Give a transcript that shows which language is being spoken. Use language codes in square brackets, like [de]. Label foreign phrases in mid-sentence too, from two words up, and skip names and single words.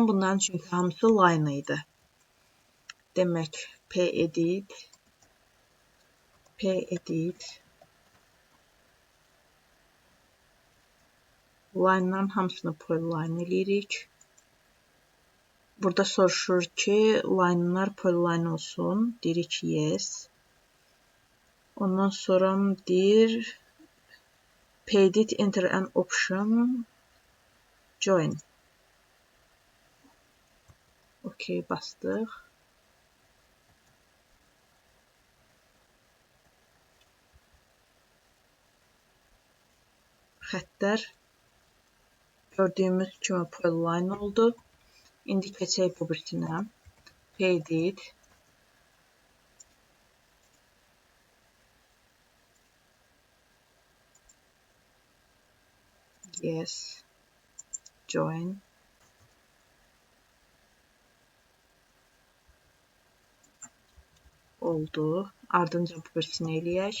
[az] Bunların çünki hamısı line idi. Demək, pedit line-dan hamısını polyline eləyirik. Burada soruşur ki, line-lar polyline olsun. Deyirik yes. Ondan sonra deyir [en] pedit enter an option join. [az] OK bastıq. Xəttlər gördüyümüz kimi polyline oldu. İndi keçək bu birisinə. Pedit. Yes. Join. Oldu. Ardınca bu birisini eləyək.